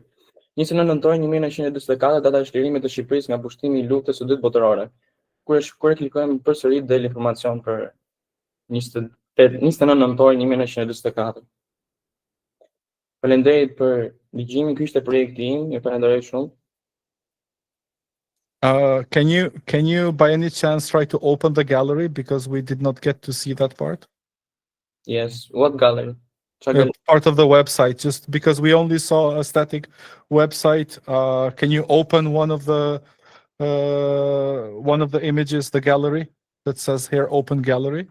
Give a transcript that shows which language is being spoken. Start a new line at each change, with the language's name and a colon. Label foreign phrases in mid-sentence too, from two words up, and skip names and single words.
Albanian: 29 nëntor 1944, data e shlirimit të Shqipërisë nga pushtimi i luftës së dytë botërore. Kur e klikojmë përsëri del informacion për 29 nëntor 1944. Faleminderit për ligjimin, ky ishte projekti im, ju falenderoj shumë.
English: Can you by any chance try to open the gallery because we did not get to see that part? Yes, what gallery? Part of the website, just because we only saw a static website. Can you open one of the images, the gallery that says here open gallery?